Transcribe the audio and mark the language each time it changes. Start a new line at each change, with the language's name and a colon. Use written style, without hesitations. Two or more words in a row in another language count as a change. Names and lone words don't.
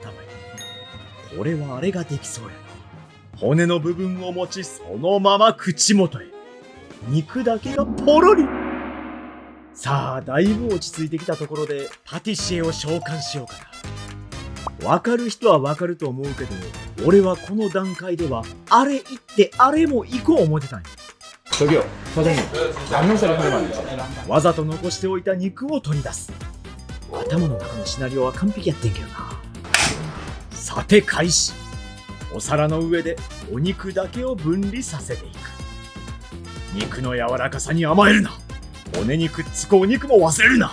Japanese: これはあれができそうやな。骨の部分を持ちそのまま口元へ。肉だけがポロリ。さあ、だいぶ落ち着いてきたところでパティシエを召喚しようかな。わかる人はわかると思うけど、俺はこの段階ではあれ行ってあれも行こう思ってたんや。
Korean: 저기요, 사장님, 양념살이 하나만 안 되죠?
Japanese: わざと残しておいた肉を取り出す。頭の中のシナリオは完璧やってんけどな。さて開始。お皿の上でお肉だけを分離させていく。肉の柔らかさに甘えるな。骨にくっつくお肉も忘れるな。